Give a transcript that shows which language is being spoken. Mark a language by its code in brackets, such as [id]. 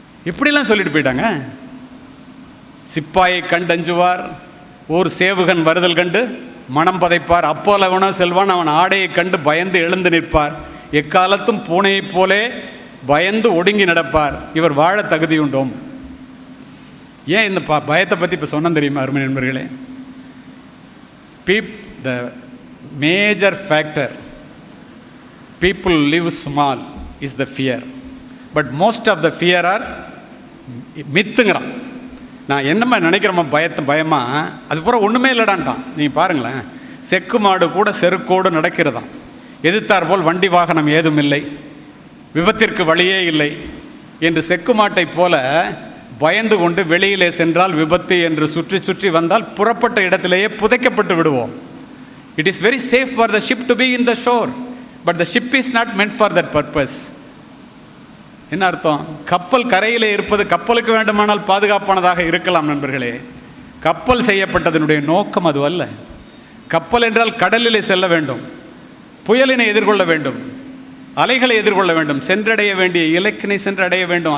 [ta] இப்படிலாம் சொல்லிட்டு போயிட்டாங்க. சிப்பாயை கண்டஞ்சுவார், ஓர் சேவுகன் வருதல் கண்டு மனம் பதைப்பார். அப்போலவனோ செல்வான், அவன் ஆடையை கண்டு பயந்து எழுந்து நிற்பார். எக்காலத்தும் பூனையைப் போலே பயந்து ஒடுங்கி நடப்பார். இவர் வாழ தகுதியுண்டோம். ஏன் இந்த பயத்தை பற்றி இப்போ சொன்ன தெரியுமா அருமை நண்பர்களே? [en] The major factor people live small is the fear, but most of the fear are மித்துங்கிறான். [ta] நான் என்னம்மா நினைக்கிறோம்மா பயமா, அது பூரா ஒன்றுமே இல்லைடான்ட்டான். நீங்கள் பாருங்களேன், செக்கு மாடு கூட செருக்கோடு நடக்கிறதாம். எதிர்த்தார் போல் வண்டி வாகனம் ஏதும் இல்லை, விபத்திற்கு வழியே இல்லை என்று செக்கு மாட்டை போல பயந்து கொண்டு வெளியிலே சென்றால் விபத்து என்று சுற்றி சுற்றி வந்தால் புறப்பட்ட இடத்திலேயே புதைக்கப்பட்டு விடுவோம். [en] It is very safe for the ship to be in the shore, but the ship is not meant for that purpose. [ta] என்ன அர்த்தம்? கப்பல் கரையிலே இருப்பது கப்பலுக்கு வேண்டுமானால் பாதுகாப்பானதாக இருக்கலாம் நண்பர்களே. கப்பல் செய்யப்பட்டதனுடைய நோக்கம் அது அல்ல. கப்பல் என்றால் கடலிலே செல்ல வேண்டும், புயலினை எதிர்கொள்ள வேண்டும், அலைகளை எதிர்கொள்ள வேண்டும், சென்றடைய வேண்டிய இலக்கினை சென்றடைய வேண்டும்.